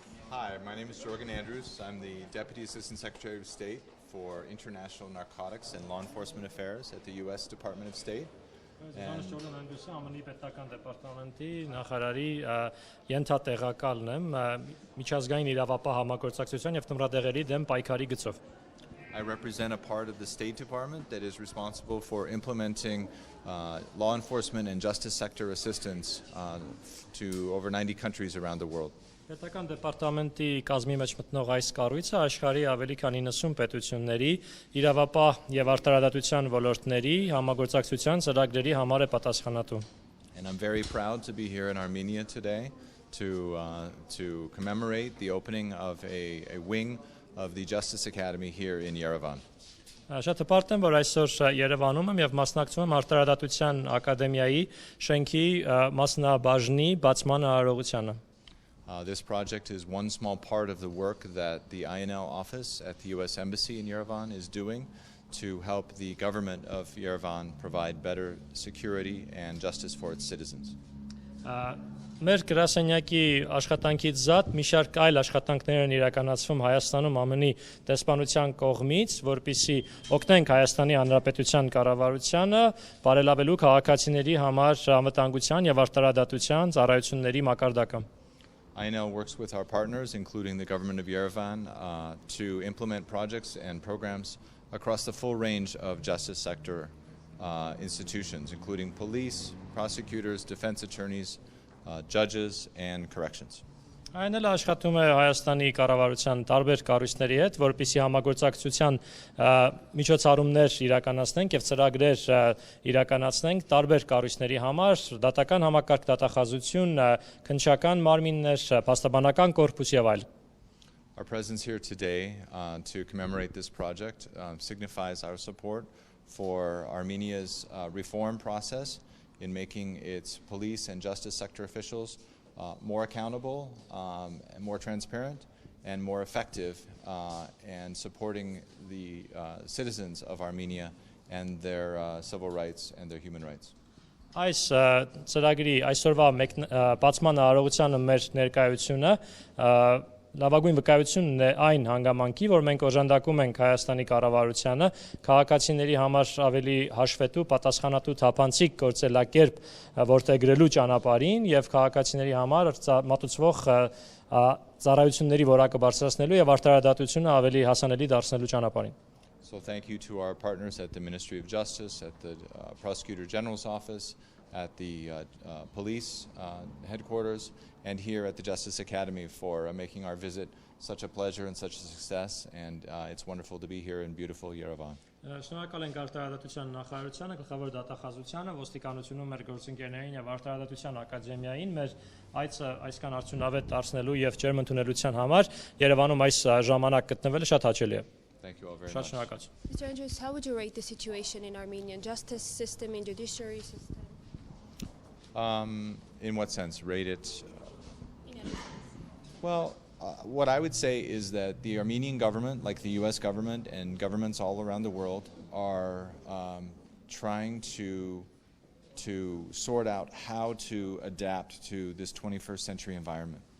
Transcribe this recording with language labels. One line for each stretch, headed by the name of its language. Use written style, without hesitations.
English: Hi, my name is Jorgen Andrews. I'm the Deputy Assistant Secretary of State for International Narcotics and Law Enforcement Affairs at the U.S. Department of State.
Armenian: ԱՄՆ պետական դեպարտամենտի նախարարի ենթատեղակալն եմ միջազգային իրավապահ համագործակցության եւ թմրադեղերի դեմ պայքարի գծով.
English: I represent a part of the State Department that is responsible for implementing law enforcement and justice sector assistance to over 90 countries around the world.
Armenian: Պետական դեպարտամենտի կազմի մեջ մտնող այս կառույցը աշխարհի ավելի քան 90 պետությունների իրավապահ եւ արդարադատության ոլորտների համագործակցության ծրագրերի համար է պատասխանատու.
English: And I'm very proud to be here in Armenia today to commemorate the opening of a wing of the Justice Academy here in Yerevan.
Armenian: Շատ հպարտ եմ, որ այսօր Երևանում եմ եւ մասնակցում եմ Արդարադատության ակադեմիայի շենքի մասնաբաժնի բացման արարողությանը.
English: This project is one small part of the work that the INL office at the U.S. Embassy in Yerevan is doing to help the government of Yerevan provide better security and justice for its citizens.
Armenian: Մեր գրասենյակի աշխատանքից զատ մի շարք այլ աշխատանքներ են իրականացվում Հայաստանում ԱՄՆ-ի դեսպանության կողմից, որպեսզի օգնենք Հայաստանի Հանրապետության կառավարությանը բարելավելու քաղաքացիների համար անվտանգության եւ արդարադատության ծառայությունների մակարդակը.
English: INL works with our partners, including the government of Yerevan, to implement projects and programs across the full range of justice sector institutions, including police, prosecutors, defense attorneys, judges, and corrections.
Armenian: Այն էլ աշխատում է Հայաստանի կառավարության տարբեր կառույցների հետ, որպեսզի համագործակցության միջոցառումներ իրականացնենք եւ ծրագրեր իրականացնենք տարբեր կառույցների համար, դատական համակարգ, դատախազություն, քննչական մարմիններ, փաստաբանական կորպուս եւ այլ.
English: Our presence here today to commemorate this project signifies our support for Armenia's reform process in making its police and justice sector officials more accountable, and more transparent, and more effective, and supporting the citizens of Armenia and their civil rights and their human rights.
Armenian: Այս ծրագրի այսօրվա բացման արարողությանը մեր ներկայությունը լավագույն վկայությունն է այն հանգամանքի, որ մենք օժանդակում ենք Հայաստանի կառավարությանը քաղաքացիների համար ավելի հաշվետու, պատասխանատու թափանցիկ գործելակերպ որդեգրելու ճանապարհին եւ քաղաքացիների համար մատուցվող ծառայությունների որակը բարձրացնելու եւ արդարադատությունը ավելի հասանելի դարձնելու ճանապարհին.
English: So thank you to our partners at the Ministry of Justice, at the Prosecutor General's Office, at the police headquarters, and here at the Justice Academy for making our visit such a pleasure and such a success, and it's wonderful to be here in beautiful Yerevan.
Armenian: Շնորհակալ ենք Արդարադատության նախարարությանը, գլխավոր դատախազությանը, ոստիկանությունում մեր գործընկերներին եւ Արդարադատության ակադեմիային մեր այցը այսքան արդյունավետ դարձնելու եւ ջերմ ընդունելության համար Երևանում այս ժամանակ գտնվելը շատ հաճելի է.
English: Thank you all very
Armenian: Շատ
English: much.
Armenian: շնորհակալ.
English: Mr. Andrews, how would you rate the situation in Armenian justice system, in judiciary system? In what sense? Rate it? Well, what I would say is that the Armenian government, like the U.S. government and governments all around the world, are trying to sort out how to adapt to this 21st century environment.